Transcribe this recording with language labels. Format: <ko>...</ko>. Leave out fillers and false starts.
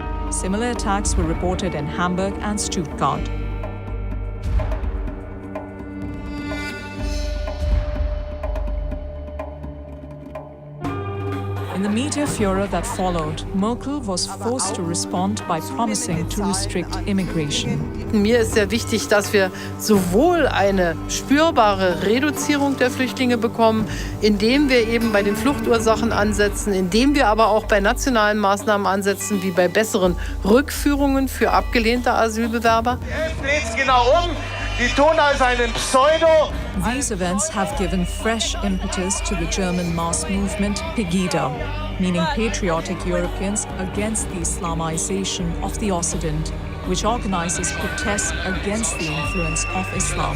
<en>Similar attacks were reported in Hamburg and Stuttgart. In the media furor that followed, Merkel was forced to respond by promising to restrict immigration.</en> <de>Mir ist sehr wichtig, dass wir sowohl eine spürbare Reduzierung der Flüchtlinge bekommen, indem wir eben bei den Fluchtursachen ansetzen, indem wir aber auch bei nationalen Maßnahmen ansetzen, wie bei besseren Rückführungen für abgelehnte Asylbewerber.</de> <en>These events have given fresh impetus to the German mass movement Pegida, meaning patriotic Europeans against the Islamization of the Occident, which organizes protests against the influence of Islam.</en>